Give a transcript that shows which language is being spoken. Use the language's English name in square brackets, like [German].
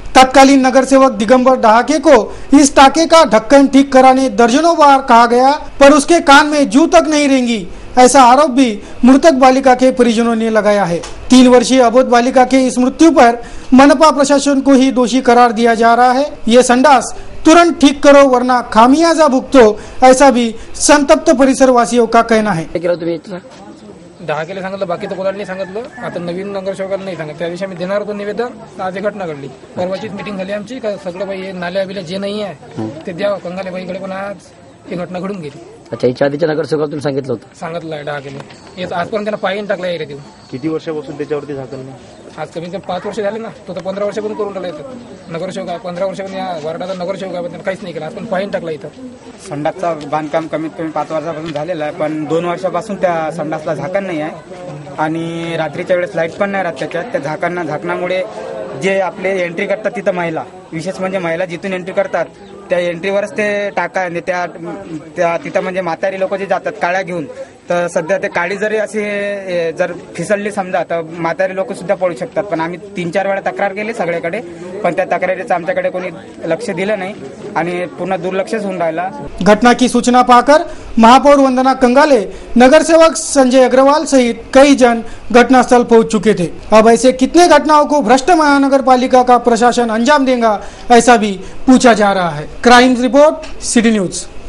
[Hindi] तत्कालीन नगर सेवक दिगंबर डहाके को इस टाके का ढक्कन ठीक कराने दर्जनों बार कहा गया पर उसके कान में जू तक नहीं रेंगी, ऐसा आरोप भी मृतक बालिका के परिजनों ने लगाया है। 3 वर्षीय अबोध बालिका के इस मृत्यु पर मनपा प्रशासन को ही दोषी करार दिया जा रहा है। ये संडास तुरंत ठीक करो वरना खामियाजा भुगतो, ऐसा भी संतप्त परिसरवासियों का कहना है। [Marathi] ढाकेला सांगितलं, बाकी तर कोणाला नाही सांगितलं। आता नवीन नगरसेवकाला नाही सांगितलं। त्या दिवशी आम्ही देणार होतो निवेदन, आज घटना घडली। परवाचीच मीटिंग झाली आमची का सगळं बाई नाल्या बिल्या जे नाही आहे ते द्यावं कंगाले बाईकडे, पण आज ही घटना घडून गेली। अच्छा, याच्या आधीच्या नगरसेवकाला तुम्ही सांगितलं होतं? सांगितलं आहे ढाकेला, आजपर्यंत त्यांना पायीन टाकला एरिया देऊन। किती वर्षापासून त्याच्यावरती झाकण नाही? आज कमी कमी 5 वर्ष झाले ना, तो 15 वर्षापासून करून राहिला इथं नगरसेवक आहे. 15 वर्षापासून या वार्डाचा नगरसेवक आहे, पण काहीच नाही केलं. आज पण पाणी टाकला इथं. संडासचं बांधकाम कमीत कमी 5 वर्षापासून झालेलं आहे, पण 2 वर्षापासून त्या संडासला झाकण नाही आहे आणि रात्रीच्या वेळेस लाईट पण नाही राहत त्याच्यात. त्या झाकणामुळे जे आपले एंट्री करतात तिथं महिला, विशेष म्हणजे महिला जिथून एंट्री करतात त्या एंट्रीवरच ते टाका आहे. त्या तिथं म्हणजे म्हातारी लोक जे जातात काळ्या घेऊन, तर सध्या ते काळी जरी असे जर फिसलली समजा तर म्हातारी लोक सुद्धा पडू शकतात. पण आम्ही 3-4 वेळा तक्रार केली सगळ्याकडे, पण त्या तक्रारीचं आमच्याकडे कोणी लक्ष दिलं नाही आणि पूर्ण दुर्लक्षच होऊन राहिला. [Hindi] घटना की सूचना पाकर महापौर वंदना कंगाले, नगरसेवक संजय अग्रवाल सहित कई जन घटनास्थल पहुंच चुके थे. अब ऐसे कितने घटनाओं को भ्रष्ट महानगर पालिका का प्रशासन अंजाम देगा, ऐसा भी पूछा जा रहा है. Crime report, city news.